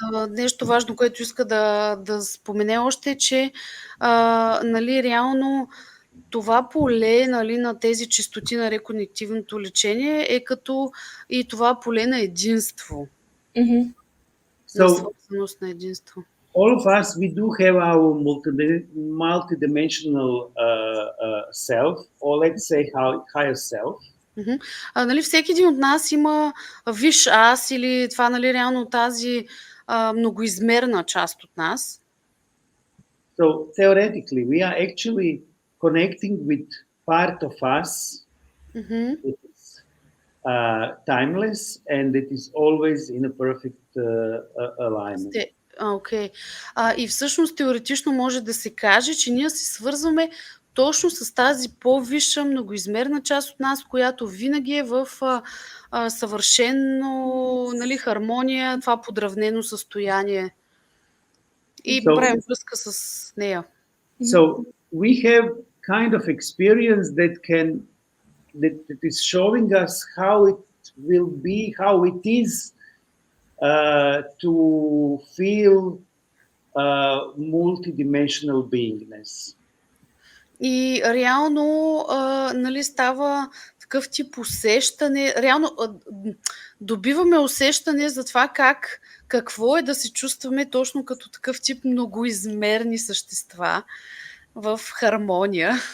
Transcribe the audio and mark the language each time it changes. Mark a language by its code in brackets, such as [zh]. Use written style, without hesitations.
[bg] Нещо важно, което иска да спомене още е, че нали, реално това поле, нали, на тези чистоти на реконективното лечение е като и това поле на единство. На свързаност на единство. [en] All of us, we do have our multidimensional self, or let's say higher self. [bg] Нали, всеки един от нас има висш аз или това, нали, реално тази многоизмерна част от нас. [en] So theoretically, we are actually connecting with part of us that is timeless and that is always in a perfect alignment. [bg] И всъщност теоретично може да се каже, че ние се свързваме точно с тази по-висша многоизмерна част от нас, която винаги е в съвършено, нали, хармония, това подравнено състояние. И правим връзка с нея. [en] So we have kind of experience that is showing us how it will be, how it is to feel multidimensional beingness. [bg] И реално, нали, става такъв тип усещане, реално добиваме усещане за това какво е да се чувстваме точно като такъв тип многоизмерни същества в хармония.